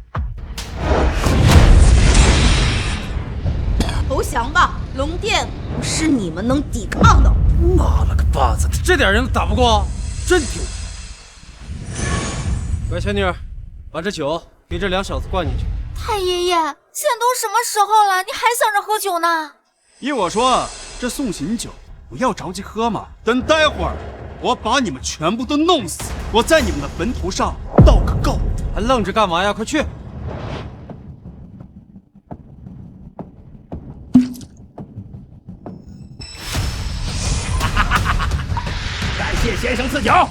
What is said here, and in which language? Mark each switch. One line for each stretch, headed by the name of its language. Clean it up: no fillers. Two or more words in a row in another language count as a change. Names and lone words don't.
Chinese: 投降吧，龍殿不是你們能抵抗的。媽了個巴子，這點人都打不過，真丟人！乖小女兒，把這酒給這2小子灌進去。太爺爺，現在都什麼時候了，你還想着喝酒呢？依我說，這送行酒不要着急喝嘛，等待會兒我把你們全部都弄死，我在你們的墳頭上道個告，還愣着幹嘛呀？快去！感謝先生賜酒。